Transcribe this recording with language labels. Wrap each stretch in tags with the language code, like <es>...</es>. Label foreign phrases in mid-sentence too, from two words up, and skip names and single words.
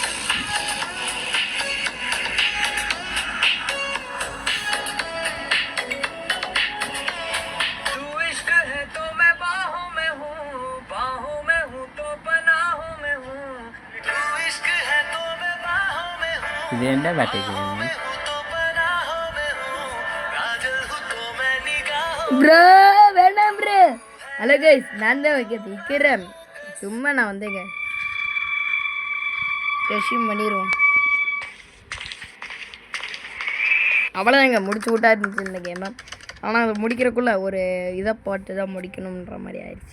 <hi>तू इश्क है तो मैं बाहों में हूँ तो पनाहों में हूँ। तू इश्क है तो मैं बाहों में हूँ</hi> <ta>இது என்ன பாட்டு கேக்குறீங்க?</ta> <hi>तो पनाहों में हूँ। काजल हूँ तो मैं निगाहों।</hi> <ta>ப்ரோ வேண்டாம் ப்ரோ.</ta> <en>hello guys,</en> <ta>நான் தான் வைக்க திக்கிறேன். சும்மா நான் வந்தேங்க. ரெஷ்யூம் பண்ணிடுவோம். அவ்வளோதாங்க, முடிச்சு விட்டா இருந்துச்சு இந்த கேமை. ஆனால் அது முடிக்கிறக்குள்ளே ஒரு இதை போட்டு தான் முடிக்கணுன்ற மாதிரி ஆயிடுச்சு.</ta>